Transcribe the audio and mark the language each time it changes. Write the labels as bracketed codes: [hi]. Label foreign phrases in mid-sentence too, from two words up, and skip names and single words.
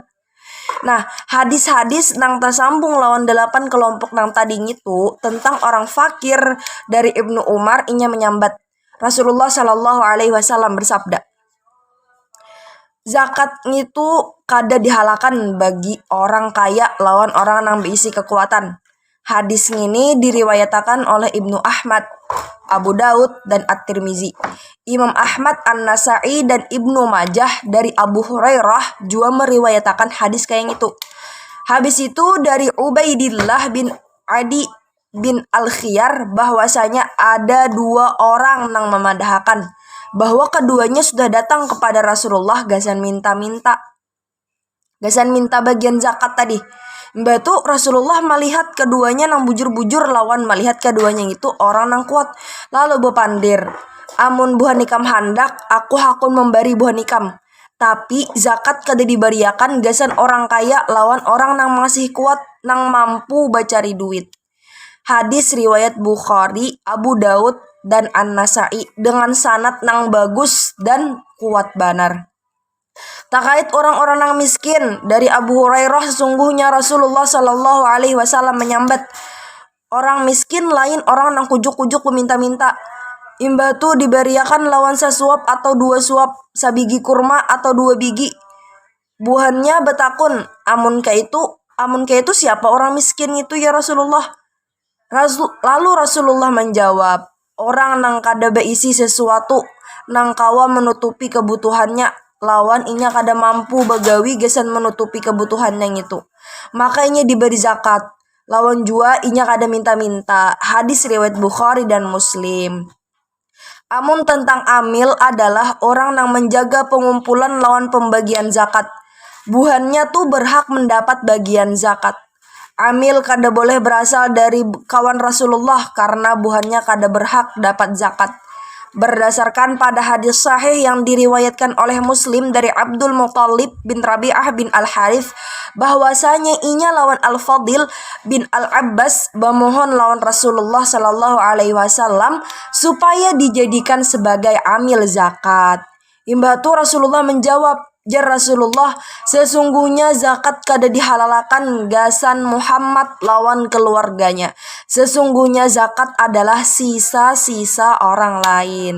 [bjn] Nah, hadis-hadis nang tersambung lawan 8 kelompok nang tadi itu tentang orang fakir dari Ibnu Umar inya menyambat Rasulullah [ar] صلى الله عليه وسلم [bjn] bersabda, zakat itu kada dihalakan bagi orang kaya lawan orang nang berisi kekuatan. [id] Hadis ini diriwayatakan oleh Ibnu Ahmad, Abu Daud, dan At-Tirmizi. Imam Ahmad, An-Nasa'i, dan Ibnu Majah dari Abu Hurairah juga meriwayatakan hadis kayak itu. [bjn] Habis itu dari Ubaidillah bin Adi bin Al-Khiyar bahwasanya ada 2 orang nang memadahkan bahwa keduanya sudah datang kepada Rasulullah gasan minta bagian zakat tadi. Mbak tuh Rasulullah melihat keduanya nang bujur-bujur lawan melihat keduanya itu orang nang kuat. Lalu bepandir, amun buah nikam handak, aku hakun memberi buah nikam. Tapi zakat kada dibariakan gasan orang kaya lawan orang nang masih kuat nang mampu bacari duit. Hadis riwayat Bukhari, Abu Daud, dan An-Nasai dengan sanad nang bagus dan kuat banar. Terkait orang-orang yang miskin, dari Abu Hurairah sesungguhnya Rasulullah [ar] صلى الله عليه وسلم [bjn] menyambat, orang miskin lain orang yang kujuk-kujuk meminta-minta. Imbah tu diberiakan lawan sesuap atau 2 suap, sabigi kurma atau 2 biji. Buhannya betakun, amun ka itu siapa orang miskin itu ya Rasulullah? Lalu Rasulullah menjawab, orang nang kada beisi sesuatu, nang kawa menutupi kebutuhannya, lawan inya kada mampu begawi gesan menutupi kebutuhannya itu. Makanya diberi zakat, lawan jua inya kada minta-minta. [id] Hadis riwayat Bukhari dan Muslim. [bjn] Amun tentang amil adalah orang yang menjaga pengumpulan lawan pembagian zakat. Buhannya tuh berhak mendapat bagian zakat. Amil kada boleh berasal dari kawan Rasulullah karena buhannya kada berhak dapat zakat. Berdasarkan pada hadis sahih yang diriwayatkan oleh Muslim dari Abdul Muthalib bin Rabi'ah bin Al-Harith bahwasanya inya lawan Al-Fadil bin Al-Abbas memohon lawan Rasulullah [ar] صلى الله عليه وسلم [bjn] supaya dijadikan sebagai amil zakat. Imbah tu Rasulullah menjawab, jar Rasulullah, sesungguhnya zakat kada dihalalakan gasan Muhammad lawan keluarganya. [id] Sesungguhnya zakat adalah sisa-sisa orang lain.